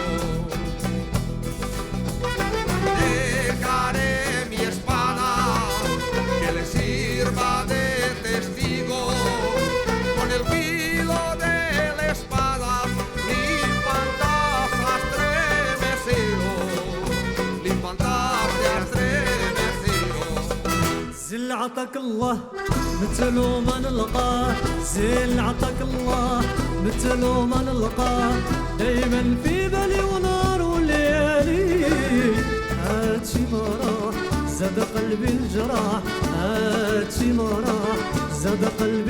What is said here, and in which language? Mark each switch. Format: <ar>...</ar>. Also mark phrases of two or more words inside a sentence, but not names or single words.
<es>Dejaré mi espada que le sirva de testigo, con el filo de la espada l'infanta se ha estremecido, l'infanta se ha estremecido.</es> <ar>زل عطاك الله مثله ما نلقاه زل عطاك الله مثله ما نلقاه دايما في بالي ونار وليالي هادشي ما راح زاد قلبي الجراح هادشي ما راح زاد قلبي</ar>